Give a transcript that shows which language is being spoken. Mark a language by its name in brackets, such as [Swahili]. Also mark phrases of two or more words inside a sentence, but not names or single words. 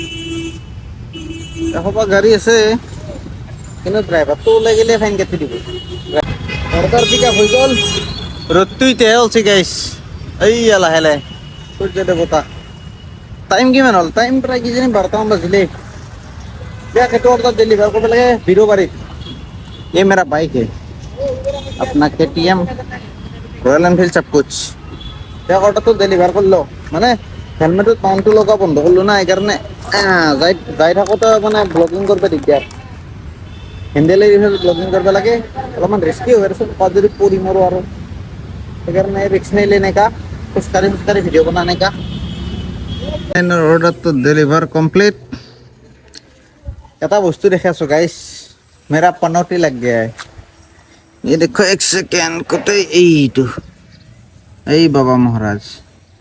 [Assamese] এসোপা গাড়ী আছে, কিন্তু ড্ৰাইভাৰটো ওলাই গ'লে ফাইন কাটি দিব। অৰ্ডাৰ পিক আপ হৈ গ'ল। ৰ'দটো এতিয়াহে ওলছে গাইছ, এইয়া লাহে লাহে সূৰ্য দেৱতা। টাইম কিমান হ'ল? টাইম প্ৰায় কিজানি 12টামান বাজিলেই। দিয়ক, সেইটো অৰ্ডাৰ ডেলিভাৰ কৰিব লাগে বিৰুবাৰীত। [Hindi] ये मेरा बाइक है, अपना KTM रॉयल एनफिल्ड सब कुछ। [Assamese] তেওঁক অৰ্ডাৰটো ডেলিভাৰ কৰিলোঁ, মানে হেলমেটত মাউণ্টটো লগোৱা বন্ধ কৰিলোঁ না, সেইকাৰণে যাই থাকোঁতে মানে ব্লগিং কৰিব দিগদাৰ। হেণ্ডেল এৰি ব্লগিং কৰিব লাগে, অলপমান ৰিস্কি হয় আৰু ক'ৰবাত যদি পৰি মৰো আৰু। সেইকাৰণে ৰিস্ক নেলে এনেকা খোজকাঢ়ি ভিডিঅ' বনা এনেকা। অৰ্ডাৰটো ডেলিভাৰ কমপ্লিট। এটা বস্তু দেখাইছোঁ গাইছ, [Hindi] मेरा पनौती लग गया है। ये देखो 1 सेकेंड, [Assamese] কোথায় এইটো? এই বাবা মহারাজ।